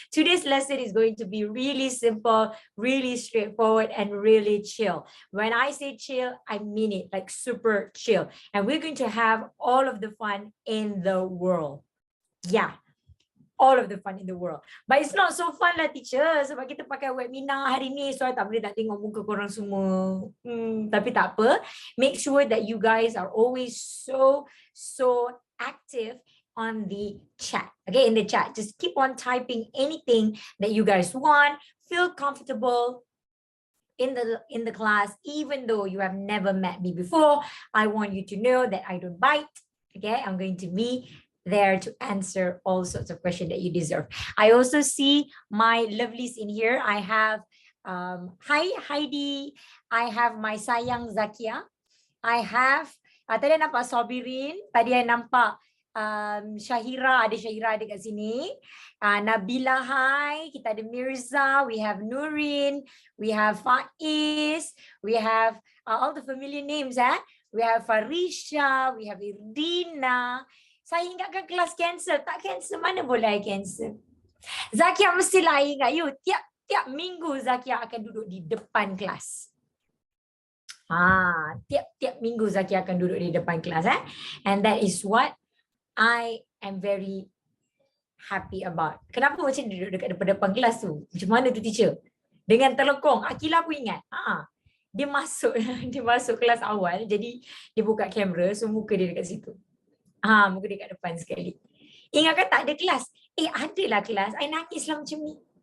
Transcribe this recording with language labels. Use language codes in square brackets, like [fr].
[en] Today's lesson is going to be really simple, really straightforward, and really chill. When I say chill, I mean it, like super chill. And we're going to have all of the fun in the world. Yeah. All of the fun in the world. But it's not so fun lah teacher. [ms] Sebab kita pakai webinar hari ni. So I tak boleh nak tengok muka korang semua. Tapi tak apa. [en] Make sure that you guys are always so active on the chat. Okay, in the chat. Just keep on typing anything that you guys want. Feel comfortable in the class. Even though you have never met me before, I want you to know that I don't bite. Okay, I'm going to be there to answer all sorts of questions that you deserve. I also see my lovelies in here. I have hi Heidi, I have my sayang Zakia, I have [ms] tadi nampak Sobirin, tadi I nampak Syahira, ada Syahira dekat sini, [en] Nabila, hi, kita ada Mirza, we have Nurin, we have Faiz, we have all the familiar names, we have Farisha, we have Irdina. [ms] Saya ingatkan kelas cancel. Tak cancel, mana boleh I cancel. Zakia mestilah ingat you. Tiap minggu Zakia akan duduk di depan kelas. Tiap minggu Zakia akan duduk di depan kelas. [en] And that is what I am very happy about. [ms] Kenapa macam duduk dekat depan kelas tu? Macam mana tu teacher? Dengan telekong. Akila aku ingat. Dia masuk kelas awal. Jadi dia buka kamera. So muka dia dekat situ. Muka dia kat depan sekali. Ingatkan tak ada kelas. Adalah kelas. I nangis lah macam ni.